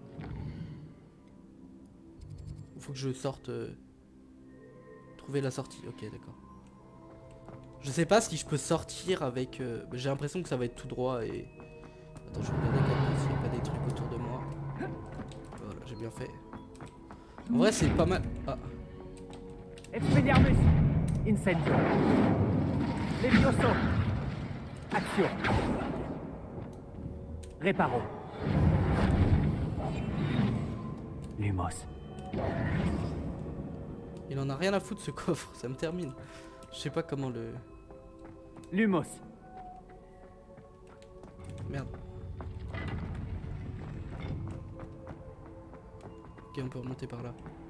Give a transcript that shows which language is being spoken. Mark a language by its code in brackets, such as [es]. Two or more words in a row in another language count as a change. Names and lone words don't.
[fr] Faut que je sorte... Trouver la sortie. Ok, d'accord. Je sais pas si je peux sortir avec... J'ai l'impression que ça va être tout droit et... Attends, je vais regarder quand même s'il n'y a pas des trucs autour de moi. Voilà, j'ai bien fait. En vrai, c'est pas mal... Ah, Expelliarmus. Incendio. Levioso. Action. Reparo. Lumos. il en a rien à foutre ce coffre, ça me termine. Je sais pas comment le... Lumos. Merde. Ok, on peut remonter par là.